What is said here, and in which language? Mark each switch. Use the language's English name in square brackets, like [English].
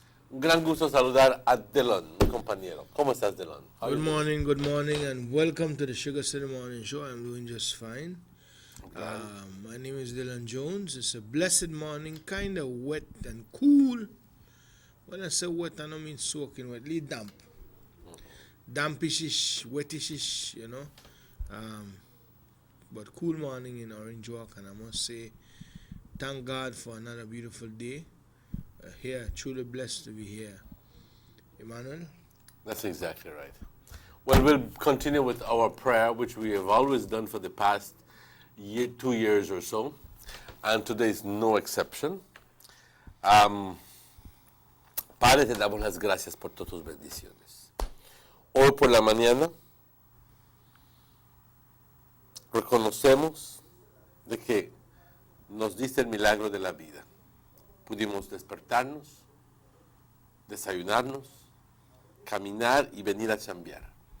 [Spanish] Un gran gusto saludar a Delon, mi compañero. ¿Cómo estás, Delon? [English] Good morning, and welcome to the Sugar City Morning Show. I'm doing just fine. My name is Dylan Jones. It's a blessed morning, kind of wet and cool. When I say wet, I don't mean soaking wet, really damp. Dampish, wettish, you know. But cool morning in Orange Walk, and I must say, thank God for another beautiful day. Here, truly blessed to be here. Emmanuel? That's exactly right. Well, we'll continue with our prayer, which we have always done for the past 2 years or so, and today is no exception. [Spanish] Padre, te damos las gracias por todas tus bendiciones. Hoy por la mañana reconocemos de que nos diste el milagro de la vida. Pudimos despertarnos, desayunarnos, caminar y venir a chambear.